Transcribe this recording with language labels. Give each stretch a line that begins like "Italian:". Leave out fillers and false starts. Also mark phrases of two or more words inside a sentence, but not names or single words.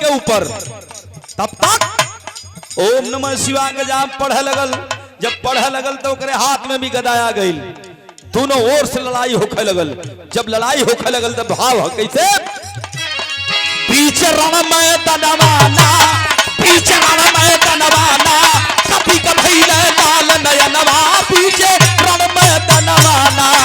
Bhojpuri: ऊपर। तब तक
Sanskrit: ओम नमः शिवाय
Bhojpuri: का जाप पढ़े लगल। जब पढ़े लगल तो ओकरे हाथ में भी गदा आ गई। दोनों ओर से लड़ाई होखे लगल। जब लड़ाई होखे लगल तो भाव कैसे, बीच रण में तनवाना, बीच रण में तनवाना, कपी कभैले लाल नयनवा, बीच रण में तनवाना।